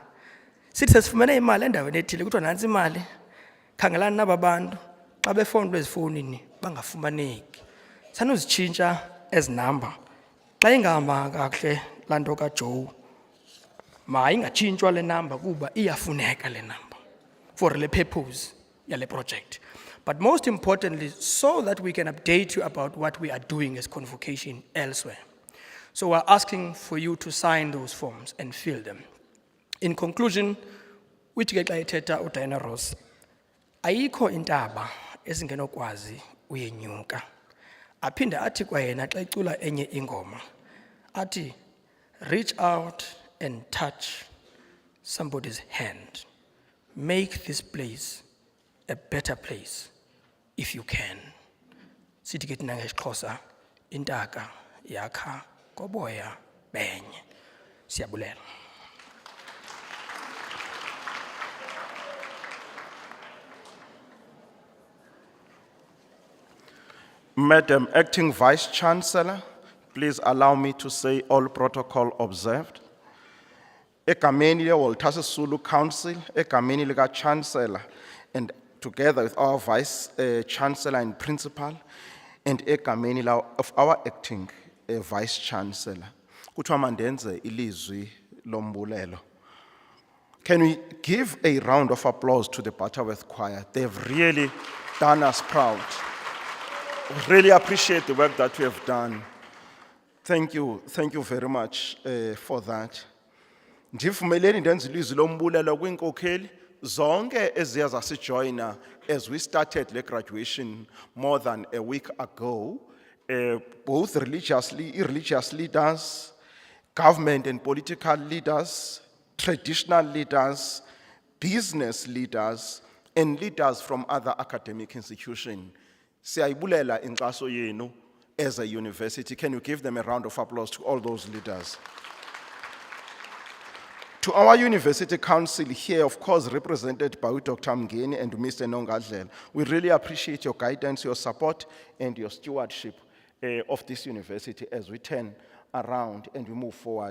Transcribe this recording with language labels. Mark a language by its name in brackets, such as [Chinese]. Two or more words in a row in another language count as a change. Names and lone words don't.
[Xhosa] Sithi sesifumene imali endaweni ethile kuthiwa nantsi imali. Khangelani naba bantu xa befowunelwa ezifowunini bangafumaneki. Sanuzitshintsha ezi namba. Xa ingahamba kakuhle laa nto kaJoe, mayingatshintshwa le namba kuba iyafuneka le namba for le purpose yale project. [English] But most importantly, so that we can update you about what we are doing as Convocation elsewhere. So we're asking for you to sign those forms and fill them. In conclusion, which [Xhosa] ke xa ethetha uDiana Ross, ayikho intaba esingenokwazi uyenyuka. Aphinde athi kwayena xa icula enye ingoma, athi [English] reach out and touch somebody's hand. Make this place a better place if you can. [Xhosa] Sithi ke thina ngesiXhosa intaka yakha koboya benye. Siyabulela. [English] Madam Acting Vice Chancellor, please allow me to say all protocol observed. [Xhosa] Egameni le-Walter Sisulu Council, egameni lika-Chancellor, [English] and together with our Vice Chancellor and Principal, and egameni of our Acting Vice Chancellor. [Xhosa] Kuthiwa mandenze ilizwi lombulelo. [English] Can we give a round of applause to the Butterworth Choir? They've really done us proud. We really appreciate the work that we have done. Thank you very much for that. [Xhosa] Ndivumeleni ndenze ilizwi lombulelo kwinkokheli zonke eziya zasijoyina [English] as we started the graduation more than a week ago, both irreligious leaders, government and political leaders, traditional leaders, business leaders, and leaders from other academic institutions. [Xhosa] Siyayibulela inkxaso yenu [English] as a university. Can you give them a round of applause to all those leaders? To our University Council here, of course, represented by Dr. Mngeni and Mr. Nongadlel, we really appreciate your guidance, your support, and your stewardship of this university as we turn around and we move forward.